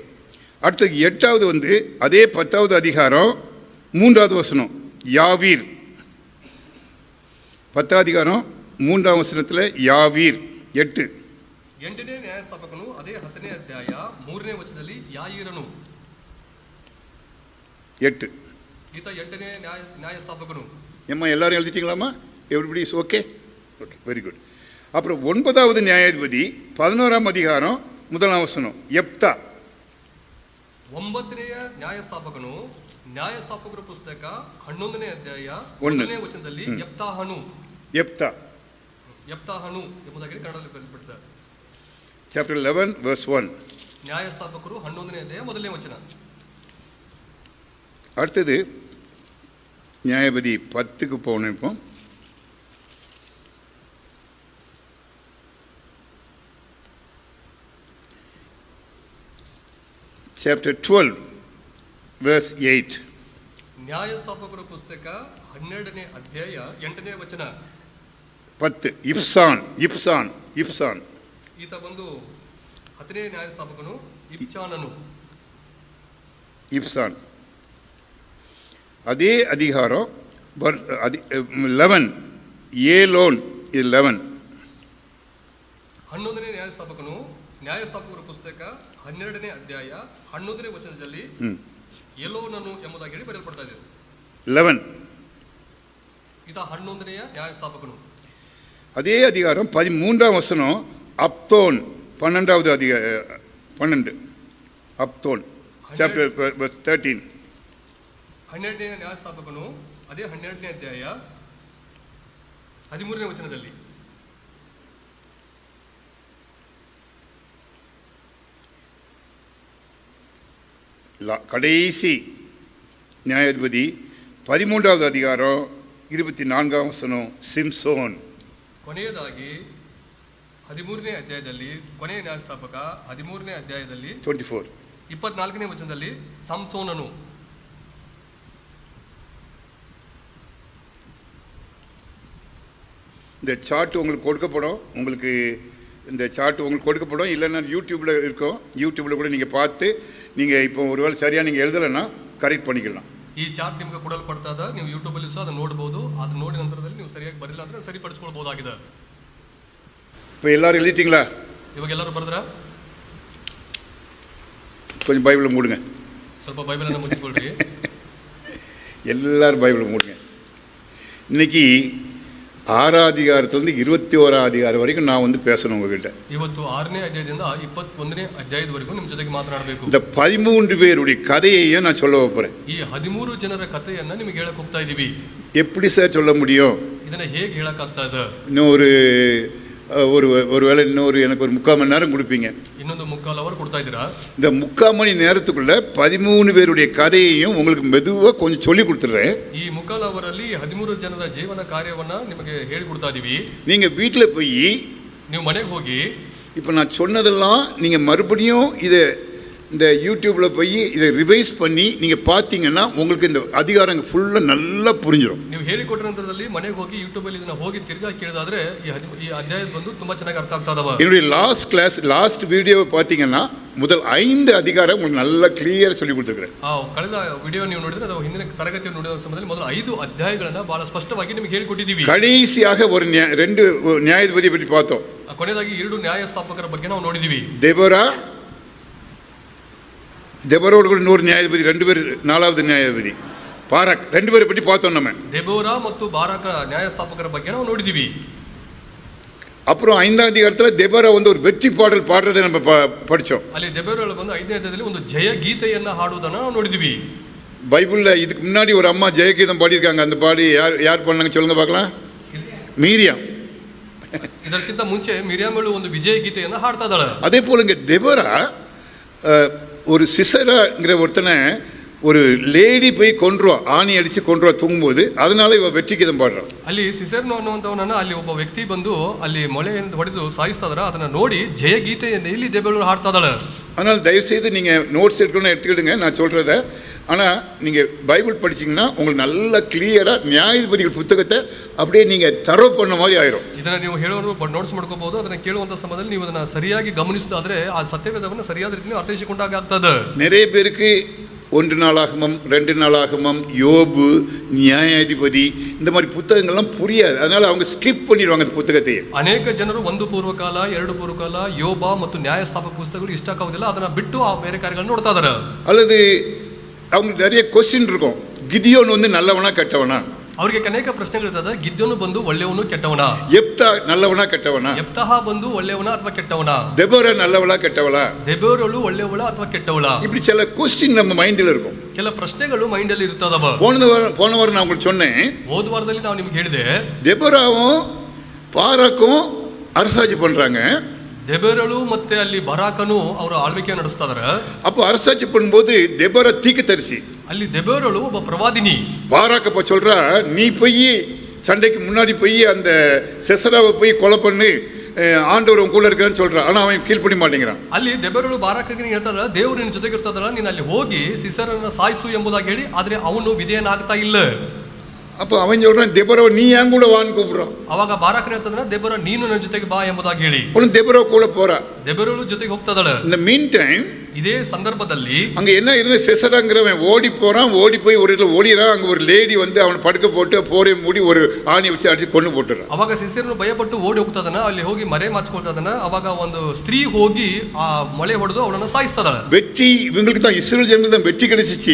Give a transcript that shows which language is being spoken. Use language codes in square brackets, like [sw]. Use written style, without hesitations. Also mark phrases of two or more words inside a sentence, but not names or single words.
[ta] அடுத்தது 8வது வந்து அதே 10வது அதிகாரம் 3வது வசனம் யாவீர். 10ஆம் அதிகாரம் 3ஆம் வசனத்தில் யாவீர் 8. [kn] 8ನೇ ನ್ಯಾಯಸ್ಥಾಪಕನು ಅದೇ 10ನೇ ಅಧ್ಯಾಯ 3ನೇ ವಚನದಲ್ಲಿ ಯಾಯೀರನು. 8. ಈತ 8ನೇ ನ್ಯಾಯಸ್ಥಾಪಕನು. [ta] ஏம்மா எல்லாரும் எழுதிட்டீங்களாம்மா? [en] everybody is okay? okay, very good. [ta] அப்புறம் 9வது நியாயாதிபதி 11ஆம் அதிகாரம் 1ஆம் வசனம் யெப்தா. [kn] 9ನೇ ನ್ಯಾಯಸ್ಥಾಪಕನು ನ್ಯಾಯಸ್ಥಾಪಕರ ಪುಸ್ತಕ 11ನೇ ಅಧ್ಯಾಯ 1ನೇ ವಚನದಲ್ಲಿ ಯೆಪ್ತಾಹನು ಎಂಬುದಾಗಿ ಕನ್ನಡದಲ್ಲಿ ಬರೆಯಲ್ಪಟ್ಟಿದೆ. [en] சாப்டர் 11 verse 1. [kn] ನ್ಯಾಯಸ್ಥಾಪಕರು 11ನೇ ಅಧ್ಯಾಯ 1ನೇ ವಚನ. [ta] அடுத்தது நியாயாதிபதி 10க்கு போகணும். இப்போ [en] chapter 12 verse 8. [kn] ನ್ಯಾಯಸ್ಥಾಪಕರ ಪುಸ್ತಕ 12ನೇ ಅಧ್ಯಾಯ 8ನೇ ವಚನ. 10 ಇಪ್ಸಾನ್. ಈತ ಬಂದು 10ನೇ ನ್ಯಾಯಸ್ಥಾಪಕನು [ta] இப்சான். அதே அதிகாரம் 11 ஏலோன் 11. [kn] 11ನೇ ನ್ಯಾಯಸ್ಥಾಪಕರ ಪುಸ್ತಕ 12ನೇ ಅಧ್ಯಾಯ 11ನೇ ವಚನದಲ್ಲಿ ಎಲೋನನು ಎಂಬುದಾಗಿ ಹೇಳಿ ಬರೆಯಲ್ಪಡ್ತಾ ಇದೆ. 11. ಈತ 11ನೇ ನ್ಯಾಯಸ್ಥಾಪಕನು. [ta] அதே அதிகாரம் 13ஆம் வசனம் அப்தோன் 12வது அதிகாரம் 12 அப்தோன் [en] chapter verse 13. [kn] 12ನೇ ನ್ಯಾಯಸ್ಥಾಪಕನು ಅದೇ 12ನೇ ಅಧ್ಯಾಯ 13ನೇ ವಚನದಲ್ಲಿ [ta] கடைசி நியாயாதிபதி 13வது அதிகாரம் 24ஆம் வசனம் சிம்சோன். [kn] ಕೊನೆಯದಾಗಿ 13ನೇ ಅಧ್ಯಾಯದಲ್ಲಿ ಕೊನೆಯ ನ್ಯಾಯಸ್ಥಾಪಕ 13ನೇ ಅಧ್ಯಾಯದಲ್ಲಿ 24ನೇ ವಚನದಲ್ಲಿ ಸಂಸೋನನು. [ta] இந்த சார்ட் உங்களுக்கு கொடுக்கப்படும் இல்லைன்னா யூடியூப்ல இருக்கும். யூடியூப்ல கூட நீங்கள் பார்த்து நீங்கள் இப்போ ஒருவேளை சரியாக நீங்கள் எழுதலைன்னா கரெக்ட் பண்ணிக்கலாம். [kn] ಈ ಚಾರ್ಟ್ ನಿಮಗೆ ಕೊಡಲ್ಪಡ್ತಾ ಇದೆ. ನೀವು ಯೂಟ್ಯೂಬ್ ಅಲ್ಲಿ ಸಹ ಅದನ್ನು ನೋಡಬಹುದು. ಅದನ್ನ ನೋಡಿ ನಂತರದಲ್ಲಿ ನೀವು ಸರಿಯಾಗಿ ಬರಲಿಲ್ಲ ಅಂದ್ರೆ ಸರಿಪಡಿಸಿಕೊಳ್ಳಬಹುದಾಗಿದೆ. [ta] இப்போ எல்லாரும் எழுதிட்டீங்களா? [kn] ಇವಾಗ ಎಲ್ಲರೂ ಬರೆದ್ರಾ? [ta] கொஞ்சம் பைபிளை மூடுங்க. [kn] ಸ್ವಲ್ಪ ಬೈಬಲನ್ನು ಮುಚ್ಚಿಕೊಳ್ಳ್ರಿ. [ta] எல்லாரும் பைபிளை மூடுங்க. இன்னைக்கு 6ஆம் அதிகாரத்திலிருந்து 21ஆம் அதிகாரம் வரைக்கும் நான் பேசணும் உங்ககிட்ட. [kn] ಇವತ್ತು 6ನೇ ಅಧ್ಯಾಯದಿಂದ 21ನೇ ಅಧ್ಯಾಯದವರೆಗೂ ನಿಮ್ಮ ಜೊತೆಗೆ ಮಾತನಾಡಬೇಕು. [ta] இந்த 13 பேருடைய கதையையும் நான் சொல்ல போறேன். [kn] ಈ 13 ಜನರ ಕಥೆಯನ್ನ ನಿಮಗೆ ಹೇಳಕ್ ಹೋಗ್ತಾ ಇದೀವಿ. [ta] எப்படி சார் சொல்ல முடியும்? [kn] ಇದನ್ನ ಹೇಗೆ ಹೇಳಕ್ ಆಗ್ತಾ ಇದೆ? [ta] ஒருவேளை எனக்கு ஒரு 3/4 மணி நேரம் கொடுப்பீங்க. [kn] ಇನ್ನೊಂದು 3/4 அவர் ಕೊಡ್ತಾ ಇದ್ದೀರಾ? [ta] இந்த 3/4 மணி நேரத்துக்குள்ள 13 பேருடைய கதையையும் உங்களுக்கு மெதுவா கொஞ்சம் சொல்லி கொடுத்துறேன். [kn] ಈ 3/4 ಅವರಲ್ಲಿ 13 ಜನರ ಜೀವನ ಕಾರ್ಯವನ್ನ ನಿಮಗೆ ಹೇಳಿ ಕೊಡ್ತಾ ಇದೀವಿ. [ta] நீங்க வீட்ல போய் [kn] ನೀವು ಮನೆಗೆ ಹೋಗಿ [ta] இப்போ நான் சொன்னதெல்லாம் நீங்க மறுபடியும் இந்த யூடியூப்ல போய் இதை ரிவைஸ் பண்ணி நீங்க பாத்தீங்கன்னா உங்களுக்கு இந்த அதிகாரம் ஃபுல்லா நல்லா புரிஞ்சிடும். [kn] ನೀವು ಹೇಳಿಕೊಟ್ಟ ನಂತರದಲ್ಲಿ ಮನೆಗೆ ಹೋಗಿ ಯೂಟ್ಯೂಬ್ ಅಲ್ಲಿ ಇದನ್ನ ಹೋಗಿ ತಿರ್ಗಾ ಕೇಳಿದಾದ್ರೆ ಈ ಅಧ್ಯಾಯ ಬಂದು ತುಂಬಾ ಚೆನ್ನಾಗಿ ಅರ್ಥ ಆಗ್ತಾ ಇದಾವ. [ta] என்னுடைய [en] last video [ta] பாத்தீங்கன்னா முதல் 5 அதிகாரம் உங்களுக்கு நல்லா கிளியரா சொல்லி கொடுத்திருக்கிறேன். [kn] ಕಳೆದ ವಿಡಿಯೋ ನೀವು ನೋಡಿದ್ರೆ ಅದು ಹಿಂದಿನ ತರಗತಿಯನ್ನು ನೋಡಿದ ಸಮಯದಲ್ಲಿ ಮೊದಲು 5 ಅಧ್ಯಾಯಗಳನ್ನ ಬಹಳ ಸ್ಪಷ್ಟವಾಗಿ ನಿಮಗೆ ಹೇಳಿಕೊಟ್ಟಿದ್ದೀವಿ. [ta] கடைசியாக ஒரு 2 நியாயாதிபதியை பற்றி பார்த்தோம். [kn] ಕೊನೆಯದಾಗಿ 2 ನ್ಯಾಯಸ್ಥಾಪಕರ ಬಗ್ಗೆ ನಾವು ನೋಡಿದ್ದೀವಿ. [ta] தெபோரோடு கூட இன்னொரு நியாயாதிபதி 2 பேர் 4வது நியாயாதிபதி பாராக் 2 பேரை பற்றி பார்த்தோம். நம்ம [kn] ದೆಬೋರಾ ಮತ್ತು ಬಾರಾಕ ನ್ಯಾಯಸ್ಥಾಪಕರ ಬಗ್ಗೆ ನಾವು ನೋಡಿದ್ದೀವಿ. [ta] அப்புறம் 5ஆம் அதிகாரத்தில் தெபோரா ஒரு வெற்றி பாடல் பாடுறதை நம்ம படித்தோம். [kn] ಅಲ್ಲಿ ದೆಬೋರಾ ಬಂದು 5ನೇ ಅಧ್ಯಾಯದಲ್ಲಿ ಒಂದು ಜಯ ಗೀತೆಯನ್ನ ಹಾಡುವುದನ್ನ ನಾವು ನೋಡಿದ್ದೀವಿ. [ta] பைபிள்ல இதுக்கு முன்னாடி ஒரு அம்மா ஜெயகீதம் பாடியிருக்காங்க. அந்த பாடி யார் பண்ணாங்க சொல்லுங்க பார்க்கலாம்? மீரியாம். [kn] ಇದಕ್ಕಿಂತ ಮುಂಚೆ ಮಿರಿಯಾಮಳು ಒಂದು ವಿಜಯ ಗೀತೆಯನ್ನ ಹಾಡ್ತಾ ಇದ್ದಾಳೆ. [ta] அதே போல இங்க தெபோரா ஒரு சிசராங்கிற ஒருத்தனை ஒரு லேடி போய் கொன்றுவா, ஆணி அடிச்சு கொன்றுவா தூங்கும்போது, அதனால இவ வெற்றி கீதம் பாடுறான். [kn] ಅಲ್ಲಿ ಸಿಸರ್ನು ಅನ್ನುವಂಥವನನ್ನ ಅಲ್ಲಿ ಒಬ್ಬ ವ್ಯಕ್ತಿ ಬಂದು ಅಲ್ಲಿ ಮೊಳೆಯನ್ನು ಹೊಡೆದು ಸಾಯಿಸ್ತಾ ಇದ್ದಾರೆ. ಅದನ್ನ ನೋಡಿ ಜಯ ಗೀತೆಯನ್ನು ಇಲ್ಲಿ ದೆಬೋರಾ ಹಾಡ್ತಾ ಇದ್ದಾಳೆ. [ta] அதனால தயவு செய்து நீங்க நோட்ஸ் எடுக்கணும்னு எடுத்துக்கிடுங்க நான் சொல்றத. ஆனால் நீங்கள் பைபிள் படிச்சிங்கன்னா உங்களுக்கு நல்ல கிளியராக நியாயாதிபதிகள் புத்தகத்தை அப்படியே நீங்கள் தரோ பண்ண மாதிரி ஆயிரும். [kn] ಇದನ್ನು ನೀವು ಹೇಳೋರು ನೋಟ್ಸ್ ಮಾಡ್ಕೋಬಹುದು. ಅದನ್ನು ಕೇಳುವಂಥ ಸಮಯದಲ್ಲಿ ನೀವು ಅದನ್ನು ಸರಿಯಾಗಿ ಗಮನಿಸಿದಾದ್ರೆ ಆ ಸತ್ಯವೇದವನ್ನು ಸರಿಯಾದ ರೀತಿಯಲ್ಲಿ ಅರ್ಥೈಸಿಕೊಂಡಾಗ ಆಗ್ತದೆ. [ta] நிறைய பேருக்கு 1 நாளாகமம், 2 நாளாகமம், யோபு, நியாயாதிபதி, இந்த மாதிரி புத்தகங்கள்லாம் புரியாது. அதனால அவங்க ஸ்கிப் பண்ணிடுவாங்க அந்த புத்தகத்தையே. [kn] ಅನೇಕ ಜನರು 1 ಪೂರ್ವಕಾಲ 2 ಪೂರ್ವಕಾಲ ಯೋಬ ಮತ್ತು ನ್ಯಾಯಸ್ಥಾಪಕ ಪುಸ್ತಕಗಳು ಇಷ್ಟ ಆಗೋದಿಲ್ಲ, ಅದನ್ನ ಬಿಟ್ಟು ಆ ಬೇರೆ ಕಾರ್ಯಗಳನ್ನು ನೋಡ್ತಾ ಇದಾರೆ. [ta] அல்லது அவங்களுக்கு நிறைய கொஸ்டின் இருக்கும். கிதியோன் வந்து நல்லவனா கெட்டவனா, [kn] ಅವರಿಗೆ ಅನೇಕ ಪ್ರಶ್ನೆಗಳಿರ್ತದೆ. ಗಿದ್ಯೋನು ಬಂದು ಒಳ್ಳೆಯವನು ಕೆಟ್ಟವನ, [ta] எப்தா நல்லவனா கெட்டவனா, [kn] ಯೆಪ್ತಹ ಬಂದು ಒಳ್ಳೆಯವನ ಅಥವಾ ಕೆಟ್ಟವನ, [ta] தெபோரா நல்லவளா கெட்டவளா, [kn] ದೆಬೋರಳು ಒಳ್ಳೆಯವಳ ಅಥವಾ ಕೆಟ್ಟವಳ, [ta] இப்படி சில கொஸ்டின் நம்ம மைண்டில் இருக்கும். [kn] ಕೆಲ ಪ್ರಶ್ನೆಗಳು ಮೈಂಡ್ ಅಲ್ಲಿ ಇರ್ತದವ. [ta] போன வாரம் நான் உங்களுக்கு சொன்னேன், [kn] ಹೋದ ವಾರದಲ್ಲಿ ನಾವು ನಿಮ್ಗೆ ಹೇಳಿದೆ, [ta] தெபோராவும் பாராக்கும் அரசாட்சி பண்றாங்க. [kn] ದೆಬೋರಳು ಮತ್ತೆ ಅಲ್ಲಿ ಬರಾಕನು ಅವರ ಆಳ್ವಿಕೆ ನಡೆಸ್ತಾ ಇದಾರೆ. [ta] அப்போ அரசாட்சி பண்ணும்போது தெபோரா தீர்க்கதரிசி, [kn] ಅಲ್ಲಿ ದೆಬೋರಳು ಒಬ್ಬ ಪ್ರವಾದಿನಿ. [ta] பாராக்க அப்ப சொல்றா, நீ போய் சண்டைக்கு முன்னாடி போய் அந்த செசராவை போய் கொலை பண்ணி ஆண்டவர் உன் கூட இருக்கிறான்னு சொல்றான். ஆனா அவன் கீழ்ப்படி மாட்டேங்கிறான். [kn] ಅಲ್ಲಿ ದೆಬೋರಳು ಬಾರಾಕನಿಗೆ ಹೇಳ್ತಾರ, ದೇವರು ನಿನ್ನ ಜೊತೆಗೆ ಇರ್ತಾದಲ್ಲ, ನೀನು ಅಲ್ಲಿ ಹೋಗಿ ಸಿಸರನ್ನ ಸಾಯಿಸು ಎಂಬುದಾಗಿ ಹೇಳಿ, ಆದ್ರೆ ಅವನು ವಿಧೇಯನಾಗ್ತಾ ಇಲ್ಲ. [ta] அப்போ அவன் சொல்றான், தெபோராவை நீ ஏன் கூட வான்னு கூப்பிடுறான். [kn] ಅವಾಗ ಬಾರಾಕನ ಹೇಳ್ತಾದ್ರೆ, ದೆಬೋರ ನೀನು ನನ್ನ ಜೊತೆಗೆ ಬಾ ಎಂಬುದಾಗಿ ಹೇಳಿ [ta] அவனும் தெபோரா கூட போறா. [kn] ದೆಬೋರಳು ಜೊತೆಗೆ ಹೋಗ್ತಾದಳ. [ta] இந்த [en] mean time [kn] ಇದೇ ಸಂದರ್ಭದಲ್ಲಿ [ta] அங்க என்ன இருந்த செசராங்கிறவன் ஓடி போறான். ஓடி போய் ஒரு இடத்துல ஓடிறான். அங்க ஒரு லேடி வந்து அவனை படுக்க போட்டு போரை மூடி ஒரு ஆணி வச்சு அடிச்சு கொண்டு போட்டுறான். [kn] ಅವಾಗ ಸಿಸರನು ಭಯಪಟ್ಟು ಓಡಿ ಹೋಗ್ತಾದನ, ಅಲ್ಲಿ ಹೋಗಿ ಮರೆ ಮಾಚ್ಕೊಳ್ತಾದನ. ಅವಾಗ ಒಂದು ಸ್ತ್ರೀ ಹೋಗಿ ಆ ಮೊಳೆ ಹೊಡೆದು ಅವಳನ್ನ ಸಾಯಿಸ್ತಾಳ. [ta] வெற்றி இவங்களுக்கு தான், இஸ்ரேல் ஜனங்களுக்கு தான் வெற்றி கிடைச்சிச்சு.